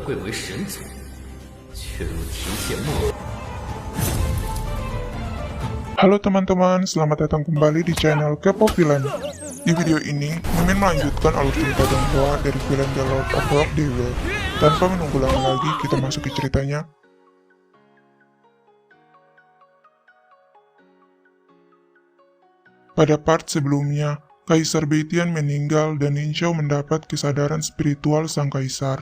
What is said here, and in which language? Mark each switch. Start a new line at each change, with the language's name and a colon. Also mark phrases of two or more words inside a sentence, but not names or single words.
Chinese: 贵为神族，却如提线木偶。
Indonesian: Halo teman-teman, selamat datang kembali di channel K-pop Villain. Di video ini, Mimin melanjutkan alur cerita Donghua dari film The Lord of Rock Devil. Tanpa menunggu lama lagi, kita masuk ke ceritanya. Pada part sebelumnya, Kaisar Beitian meninggal dan Lin Xiao mendapat kesadaran spiritual sang kaisar.